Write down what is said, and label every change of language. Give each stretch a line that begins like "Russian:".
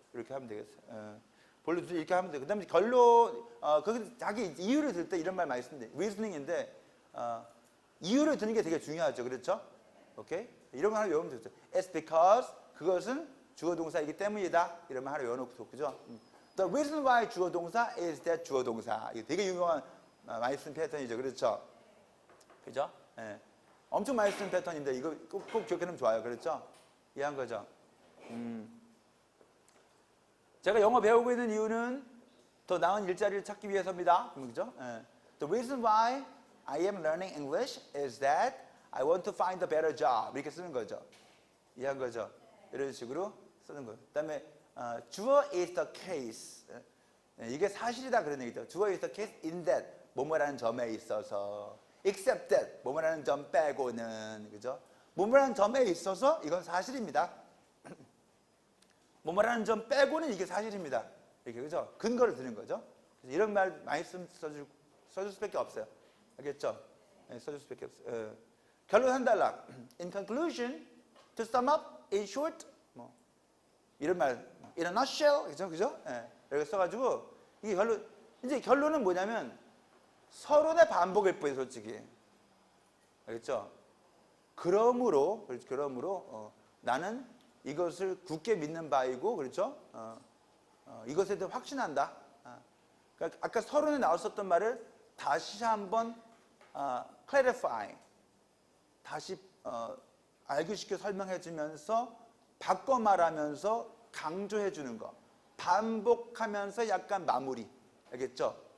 Korean: 이렇게 하면 되겠어요. 본래 이렇게 하면 돼. 그 다음에 결론, 자기 이유를 들 때 이런 말 많이 쓰는데, 리스닝인데, 이유를 드는 게 되게 중요하죠. 그렇죠? 오케이? 이런 거 하나 외우면 되죠.
English: It's because,
Korean: 그것은 주어 동사이기 때문이다. 이런 말 하나 외워놓고, 그죠?
English: The reason why 주어 동사 is that 주어 동사.
Korean: 이거 되게 유명한, 많이 쓰는 패턴이죠. 그렇죠? 그죠? 예. 엄청 많이 쓰는 패턴인데, 이거 꼭 기억해놓으면 좋아요. 그렇죠? 이해한 거죠? 제가 영어 배우고 있는 이유는 더 나은 일자리를 찾기 위해서입니다. 그죠? 예.
English: The reason why I am learning English is that I want to find a better job.
Korean: 이렇게 쓰는 거죠. 이해한 거죠? 이런 식으로 쓰는 거예요. 그 다음에 주어
English: is the case.
Korean: 이게 사실이다 그런 얘기죠. 주어
English: is the case in that
Korean: 뭐뭐라는 점에 있어서 except that 뭐뭐라는 점 빼고는 그죠? 뭐뭐라는 점에 있어서 이건 사실입니다. 뭐뭐라는 점 빼고는 이게 사실입니다. 이렇게 그죠? 근거를 드는 거죠. 그래서 이런 말 많이 써줄 수밖에 없어요. 알겠죠? 네, 써줄 수밖에 없어요. 결론 한 단락.
English: In conclusion, to sum up, in short,
Korean: 뭐 이런 말,
English: in a nutshell, 그죠?
Korean: 그죠? 네, 이렇게 써가지고 이게 이제 결론은 뭐냐면 서론의 반복일 뿐이에요, 솔직히. 알겠죠? 그러므로 나는 이것을 굳게 믿는 바이고, 그렇죠? 이것에 대해 확신한다. 그러니까 아까 서론에 나왔었던 말을 다시 한번 clarify, 다시 알기쉽게 설명해주면서 바꿔 말하면서 강조해주는 거, 반복하면서 약간 마무리, 알겠죠?